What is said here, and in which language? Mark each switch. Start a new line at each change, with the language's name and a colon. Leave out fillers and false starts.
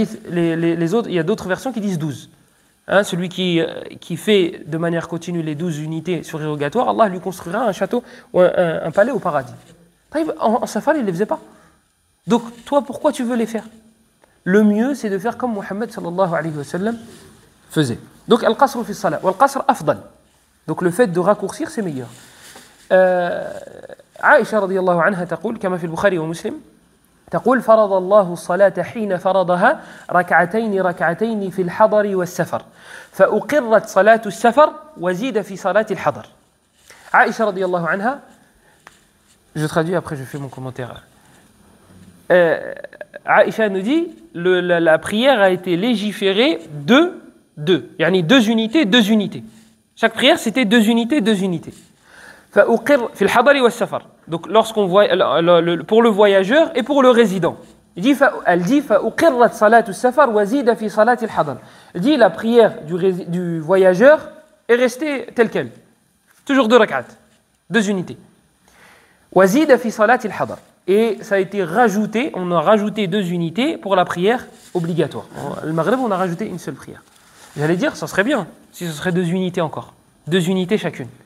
French: Les autres, il y a d'autres versions qui disent 12. Celui qui fait de manière continue les 12 unités surérogatoires, Allah lui construira un château ou un palais au paradis. En safar, il ne les faisait pas. Donc, toi, pourquoi tu veux les faire? Le mieux, c'est de faire comme Muhammad sallallahu alayhi wa sallam faisait. Donc, al-qasr fi salat, wal-qasr afdal. Donc, le fait de raccourcir, c'est meilleur.
Arabic: Aïcha radiyallahu anha taqul, kama fi al-Bukhari wa Muslim, تقول فرض الله الصلاة حين فرضها ركعتين في الحضر والسفر فأقرت صلاة السفر وزيد في صلاة الحضر.
French: Aïcha radiyallahu anha, je traduis après je fais mon commentaire. Aïcha nous dit la prière a été légiférée deux, yani deux unités. Chaque prière c'était deux unités.
Arabic: فأقر في الحضر والسفر.
French: Donc lorsqu'on voit pour le voyageur et pour le résident. Elle dit فأقرت صلاة السفر وزيد في صلاة الحضر. Elle dit la prière du voyageur est restée telle quelle. Toujours 2 rak'at, 2 unités. وزيد في صلاة الحضر. Et ça a été rajouté, on a rajouté 2 unités pour la prière obligatoire. Le Maghreb, on a rajouté une seule prière. J'allais dire, ça serait bien si ce serait 2 unités encore. 2 unités chacune.